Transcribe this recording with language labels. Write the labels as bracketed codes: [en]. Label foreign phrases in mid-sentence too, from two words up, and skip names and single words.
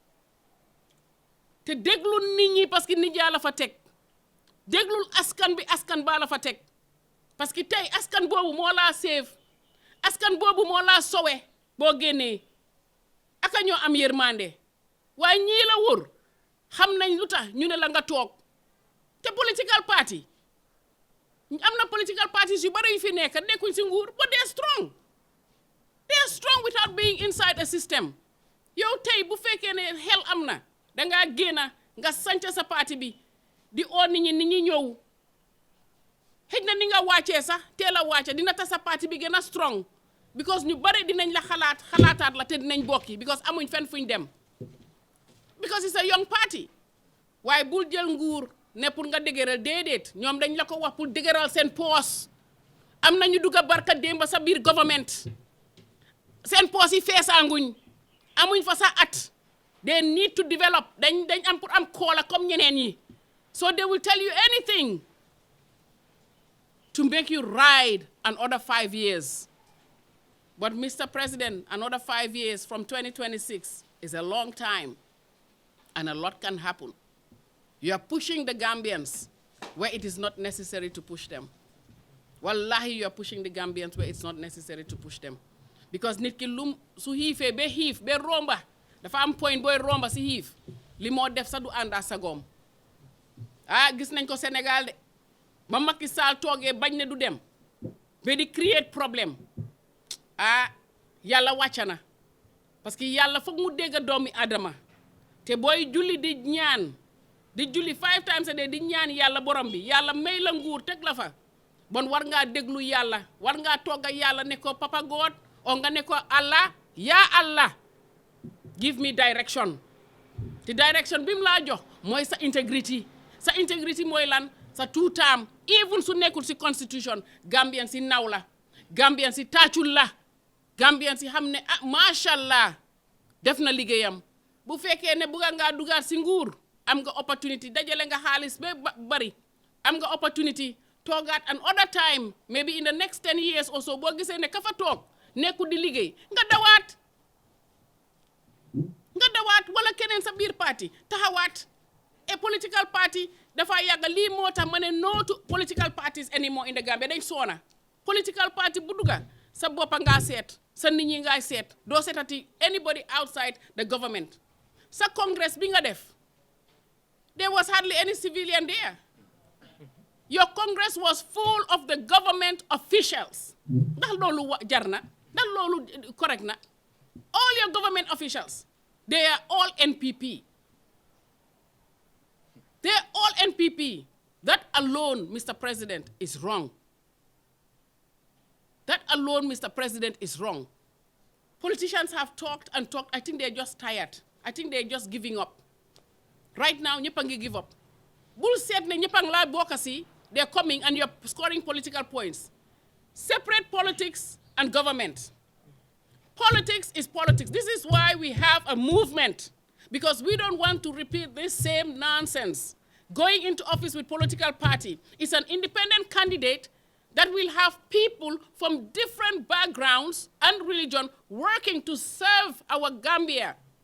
[wo] te déglu nit ñi [fr] parce que [wo] nit yaa la fa teg déglul askan bi askan baa la fa teg [fr] parce que [wo] tey askan boobu moo laa save askan boobu moo laa sowe boo génnee aka ñoo am yërmande waaye ñii la wër xam nañ lu tax ñu ne la nga toog te [en] political party [wo] am na [en] political parties [wo] yu bari yu fi nekk nekkuñ si nguur [en] but they're strong without being inside a system [wo] yow tey bu fekkee ne xel am na dangaa génna nga sanca sa parti bi di oo nit ñi ñëw xëj na ni nga wàccee sax teel a wàcce dina tax sa parti bi gën a strong because ñu bari dinañ la xalaataat la te dinañ bokki because amuñ fenn fuñ dem [en] because it's a young party [wo] waaye bul jël nguur ne pour nga dëgëral déedéet ñoom dañ la ko wax pour dëgëral seen poos am nañu dugga barka démba sa biir government seen poos yi feesaanguñ amuñ fa sa at [en] they need to develop [wo] dañ am pour am koola comme ñeneen yi [en] so they will tell you anything to make you ride another 5 years. But Mr. President, another 5 years from 2026 is a long time and a lot can happen. You are pushing the Gambians where it is not necessary to push them. Wallahi, you are pushing the Gambians where it's not necessary to push them. [wo] Because nit ki lum su xiifee be romba dafa am point booy romba si xiif li moo def sa du ànd ak sagoom gis nañ ko Sénégal de ba Macky Sall toogee bañ ne du dem ba di create problème yàlla wàcca na [fr] parce que [wo] yàlla foog mu dégg doomi Adama te booy julli di ñaan di julli [en] 5 times a day [wo] di ñaan yàlla borom bi yàlla may la nguur teg la fa bon war ngaa déglu yàlla war ngaa togg yàlla ne ko Papa God o nga ne ko Allah yaa Allah [en] give me direction [wo] te direction bi mu laa jox mooy sa integrity mooy lan sa [en] two term [wo] even su nekkul si constitution Gambian si naw la Gambian si taacul la Gambian si xam ne [ar] macha allah [wo] def na liggéeyam bu fekkee ne bëgg ngaa dugaat si nguur am nga opportunity dajale nga xaalis ba bari am nga opportunity toogaat [en] an other time maybe in the next 10 years or so [wo] boo gisee ne ka fa toog nekku di liggéey nga dawaat wala keneen sa biir parti taxawaat [en] a political party [wo] dafa yàgg lii moo tax ma ne [en] no to political parties anymore in the Gambia [wo] dañ soona [en] political party [wo] bu dugga sa boppa ngaa seet sa nit ñi ngay seet doo seetati [en] anybody outside the government [wo] sa congress bi nga def [en] There was hardly any civilian there. Your Congress was full of the government officials. [wo] Ndax loolu jar na? Ndax loolu correct na? [en] All your government officials, they are all NPP. They are all NPP. That alone, Mr. President, is wrong. That alone, Mr. President, is wrong. Politicians have talked and talked. I think they're just tired. I think they're just giving up. Right now, [wo] ñëpp a ngi [en] give up. [wo] Bul seet ne ñëpp a ngi laa bokk si, [en] they're coming and you're scoring political points. Separate politics and government. Politics is politics. This is why we have a movement, because we don't want to repeat this same nonsense. Going into office with political party is an independent candidate that will have people from different backgrounds and religion working to serve our Gambia.